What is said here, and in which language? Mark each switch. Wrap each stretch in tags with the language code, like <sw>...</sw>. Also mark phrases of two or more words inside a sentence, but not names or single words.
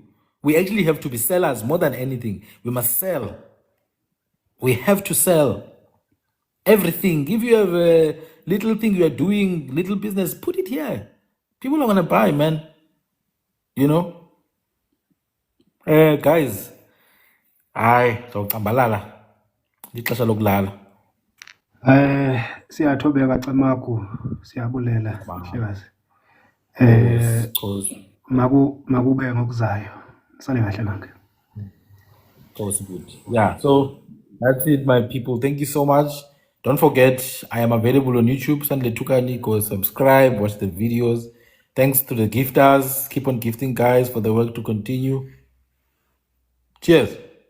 <en>We actually have to be sellers more than anything. We must sell. We have to sell everything. If you have a little thing you are doing, little business, put it here. People are going to buy, man. Guys,</en> <xh>hayi zawucambalala lixesha lokulala. Siyathobeka Camagu, siyabulela mhlekazi. Khosi, Makube ngokuzayo. Sale kahle nanke.</xh> <en>khosi good. Yeah, so that's it, my people. Thank you so much. Don't forget, I am available on YouTube. Sandile Tukani, go subscribe, watch the videos. Thanks to the gifters. Keep on gifting, guys, for the work to continue. Cheers.</en>